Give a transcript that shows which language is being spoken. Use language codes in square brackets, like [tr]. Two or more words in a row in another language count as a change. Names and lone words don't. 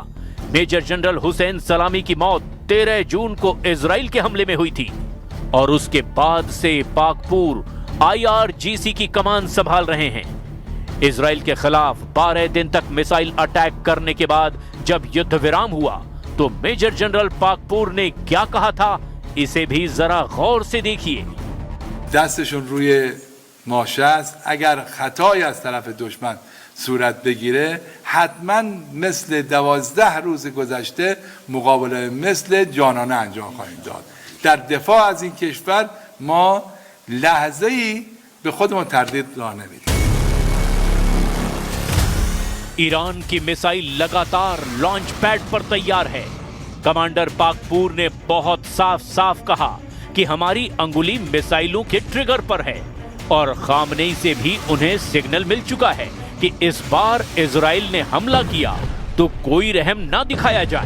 [hi] मेजर जनरल हुसैन सलामी की मौत 13 जून को इजराइल के हमले में हुई थी और उसके बाद से पाकपूर IRGC की कमान संभाल रहे हैं। इजराइल के खिलाफ 12 दिन तक मिसाइल अटैक करने के बाद जब युद्ध विराम हुआ तो मेजर जनरल पाकपुर ने क्या कहा था, इसे भी जरा गौर से देखिए। [fa] دستشون روی ماشه است. اگر خطایی از طرف دشمن صورت بگیره حتما مثل 12 روز گذشته مقابله مثل جانانه انجام خواهیم داد. در دفاع از این کشور ما لحظه‌ای به خودمون تردید راه نمیدیم. [hi] ईरान की मिसाइल लगातार लॉन्च पैड पर तैयार है। कमांडर पाकपुर ने बहुत साफ साफ कहा कि हमारी अंगुली मिसाइलों के ट्रिगर पर है और खामनेई से भी उन्हें सिग्नल मिल चुका है कि इस बार इजराइल ने हमला किया तो कोई रहम ना दिखाया जाए।